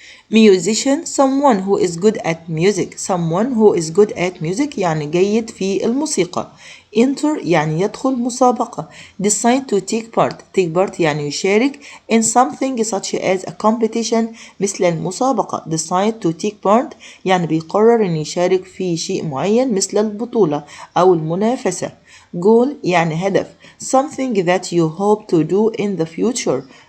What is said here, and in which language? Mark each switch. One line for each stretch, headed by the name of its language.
English: musician someone who is good at music
Arabic: يعني جيد في الموسيقى. enter يعني يدخل مسابقة.
English: decide to take part
Arabic: يعني يشارك
English: in something such as a competition
Arabic: مثل المسابقة.
English: decide to take part
Arabic: يعني بيقرر أن يشارك في شيء معين مثل البطولة أو المنافسة. goal يعني هدف.
English: something that you hope to do in the future.